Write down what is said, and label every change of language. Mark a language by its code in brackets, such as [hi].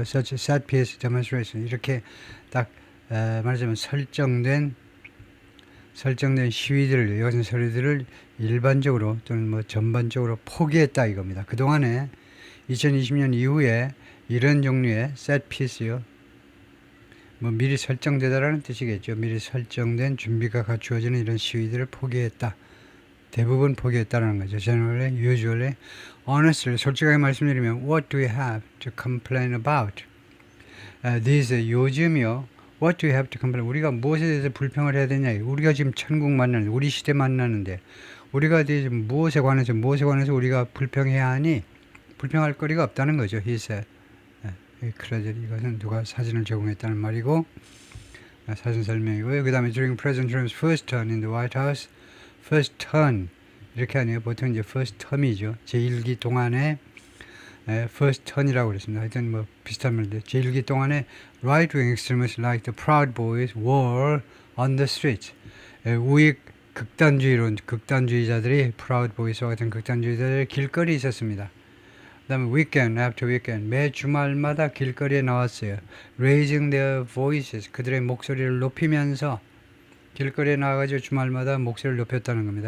[en] Such set piece demonstration [ko] 이렇게 딱 말하자면 설정된 시위들을 이것은 소리들을 일반적으로 또는 뭐 전반적으로 포기했다 이겁니다. 그 동안에 2020년 이후에 이런 종류의 set piece요. 뭐 미리 설정되다라는 뜻이겠죠. 미리 설정된 준비가 갖추어지는 이런 시위들을 포기했다. 대부분 포기했다는 거죠. [en] Generally, usually, honestly, [ko] 솔직하게 말씀드리면 [en] What do we have to complain about? These [ko] 요즘이요. [en] What do we have to complain? [ko] 우리가 무엇에 대해서 불평을 해야 되냐? 우리가 지금 천국 만나는데, 우리 시대 만나는데 우리가 지금 무엇에 관해서 우리가 불평해야 하니? 불평할 거리가 없다는 거죠. [en] He said. [ko] 이것은 누가 사진을 제공했다는 말이고 사진 설명이고요. [en] 그 다음에 during President Trump's first term in the White House, first term [ko] 이렇게 하네요. 보통 이제 first term이죠. 제1기 동안에 first turn이라고 그랬습니다. 하여튼 뭐 비슷한 말인데 제1기 동안에 [en] right-wing extremists like the Proud Boys were on the streets. [ko] 우익 극단주의자들이 Proud Boys와 같은 극단주의자들이 길거리에 있었습니다. 그 다음에 [en] weekend after weekend [ko] 매 주말마다 길거리에 나왔어요. [en] Raising their voices [ko] 그들의 목소리를 높이면서 길거리에 나와가지고 주말마다 목소리를 높였다는 겁니다.